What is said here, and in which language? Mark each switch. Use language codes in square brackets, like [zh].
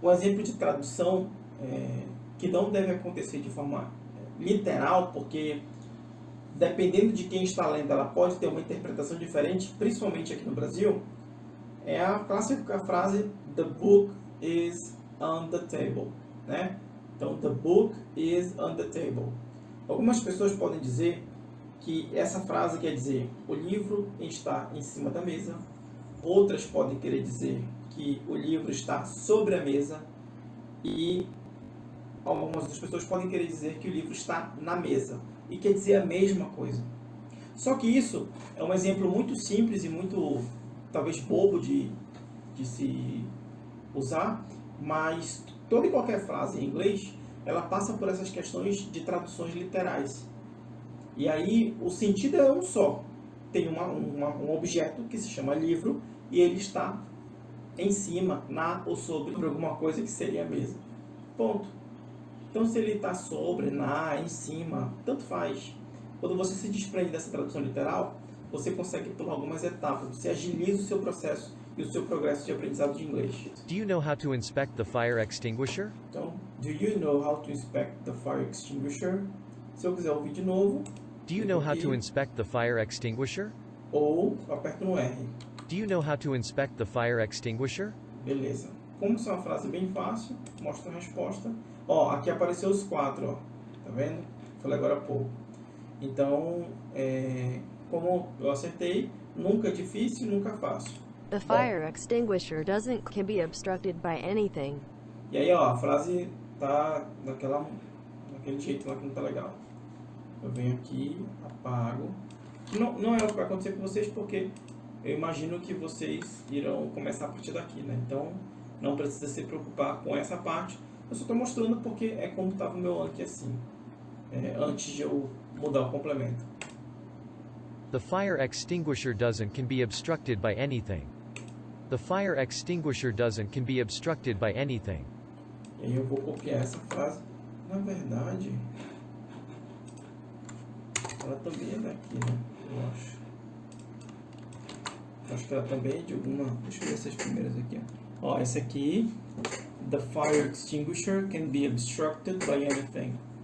[pt] Um exemplo de tradução que não deve acontecer de forma literal, porque dependendo de quem está lendo, ela pode ter uma interpretação diferente, principalmente aqui no Brasil, é a clássica frase [en] "The book is on the table", [pt] né? Então, [en] "The book is on the table". [pt] Algumas pessoas podem dizer que essa frase quer dizer "o livro está em cima da mesa". Outras podem querer dizer que o livro está sobre a mesa. E algumas outras pessoas podem querer dizer que o livro está na mesa. E quer dizer a mesma coisa. Só que isso é um exemplo muito simples e muito, talvez, bobo de se usar. Mas toda e qualquer frase em inglês, ela passa por essas questões de traduções literais. E aí o sentido é um só. Tem um objeto que se chama livro e ele está em cima, na ou sobre alguma coisa que seria a mesa. Ponto. Então se ele está sobre, na, em cima, tanto faz. Quando você se desprende dessa tradução literal, você consegue pular algumas etapas, você agiliza o seu processo e o seu progresso de aprendizado de inglês. [en] Do you know how to inspect the fire extinguisher? [pt] Então, [en] do you know how to inspect the fire extinguisher? [pt] Se eu quiser ouvir de novo, [en] Do you know how to inspect the fire extinguisher? [pt] ou aperto no R. [en] Do you know how to inspect the fire extinguisher? [pt] Beleza. Como isso é uma frase bem fácil, mostra a resposta. Ó, aqui apareceu os 4, ó. Tá vendo? Falei agora há pouco. Então, como eu acertei, nunca difícil, nunca fácil. [en] The fire extinguisher can be obstructed by anything. [pt] E aí, ó, a frase tá daquele jeito lá que não tá legal. Eu venho aqui, apago. Não é o que vai acontecer com vocês, porque eu imagino que vocês irão começar a partir daqui, né? Então, não precisa se preocupar com essa parte. Eu só estou mostrando porque é como estava o meu aqui assim, antes de eu mudar o complemento. [en] The fire extinguisher can be obstructed by anything. The fire extinguisher can be obstructed by anything. [pt] E aí eu vou copiar essa frase. Na verdade, ela também é daqui, né? Eu acho. Acho que ela também é de alguma... Deixa eu ver essas primeiras aqui. Ó, essa aqui. [en] The fire extinguisher can be obstructed by anything.